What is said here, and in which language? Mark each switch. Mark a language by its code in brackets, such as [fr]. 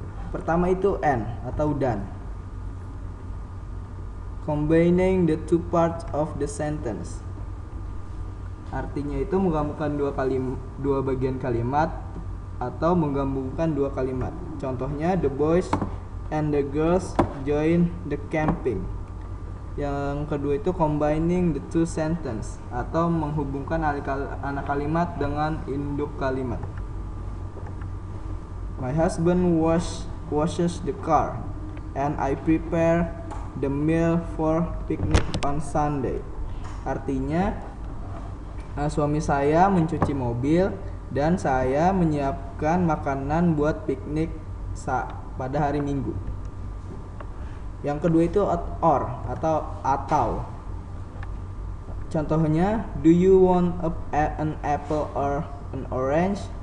[id] Pertama itu and atau dan. [en] Combining the two parts of the sentence. [id] Artinya itu menggabungkan dua bagian kalimat atau menggabungkan dua kalimat. Contohnya [en] the boys and the girls join the camping. [id] Yang kedua itu [en] combining the two sentence [id] atau menghubungkan anak kalimat dengan induk kalimat. [en] My husband washes the car and I prepare the meal for picnic on Sunday. [id] Artinya suami saya mencuci mobil dan saya menyiapkan makanan buat piknik pada hari Minggu. Yang kedua itu [en] or [id] atau. Contohnya, [en] do you want an apple or an orange?